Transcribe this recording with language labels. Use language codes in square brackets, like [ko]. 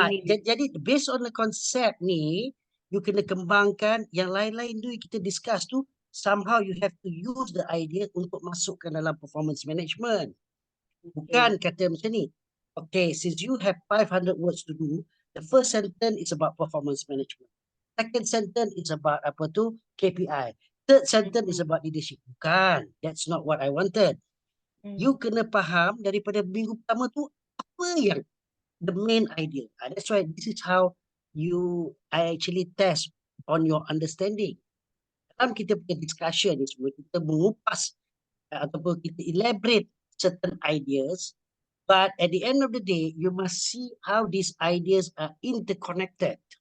[ms] jadi [en] based on the concept [ms] ni, [en] you [ms] kena kembangkan yang lain-lain tu kita [en] discuss [ms] tu, [en] somehow you have to use the idea [ms] untuk masukkan dalam [en] performance management. [ms] Bukan kata macam ni. [en] Okay, since you have 500 words to do, the first sentence is about performance management. Second sentence is about [ms] apa tu? [en] KPI. Third sentence is about leadership. [ms] Bukan. [en] That's not what I wanted. You [ms] kena faham daripada minggu pertama tu apa yang [en] the main idea. That's why this is how I actually test on your understanding. [ms] Dalam kita punya discussion ni semua, kita mengupas ataupun kita [en] elaborate certain ideas, but at the end of the day, you must see how these ideas are interconnected.